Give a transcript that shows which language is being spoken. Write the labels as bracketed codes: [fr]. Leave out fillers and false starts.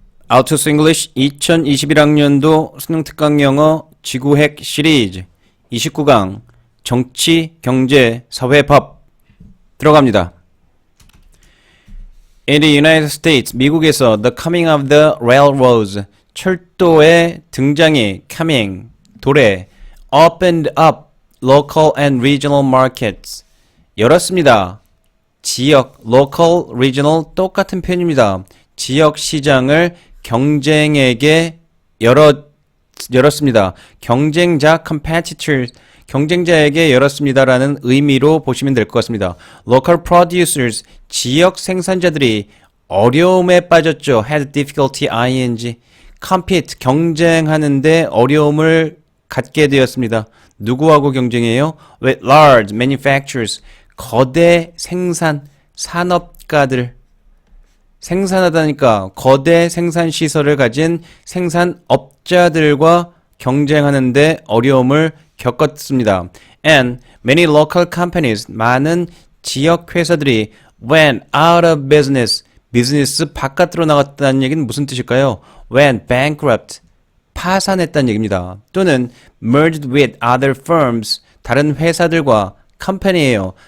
[ko] Altus English 2021학년도 수능 특강 영어 지구핵 시리즈 29강 정치, 경제, 사회, 법 들어갑니다. [en] In the United States, [ko] 미국에서 [en] the coming of the railroads, [ko] 철도의 등장이 [en] coming, [ko] 도래, [en] opened up local and regional markets, [ko] 열었습니다. 지역, local, regional 똑같은 표현입니다. 지역 시장을 경쟁에게 열었습니다. 경쟁자 competitors, 경쟁자에게 열었습니다라는 의미로 보시면 될 것 같습니다. [en] Local producers, [ko] 지역 생산자들이 어려움에 빠졌죠. [en] had difficulty ing. [ko] compete, 경쟁하는데 어려움을 갖게 되었습니다. 누구하고 경쟁해요? [en] with large manufacturers, [ko] 거대 생산, 산업가들. 생산하다니까 거대 생산 시설을 가진 생산업자들과 경쟁하는데 어려움을 겪었습니다. [en] And many local companies, [ko] 많은 지역 회사들이 [en] went out of business, [ko] 비즈니스 바깥으로 나갔다는 얘기는 무슨 뜻일까요? [en] went bankrupt, [ko] 파산했다는 얘기입니다. 또는 [en] merged with other firms, [ko] 다른 회사들과 company예요.